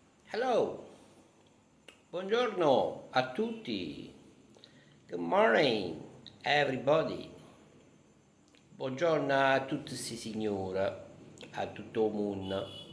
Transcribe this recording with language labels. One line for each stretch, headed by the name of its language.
Italian: Hello, buongiorno a tutti.
English: Good morning, everybody.
Italian: Buongiorno a tutti si signora, a tutto il mondo.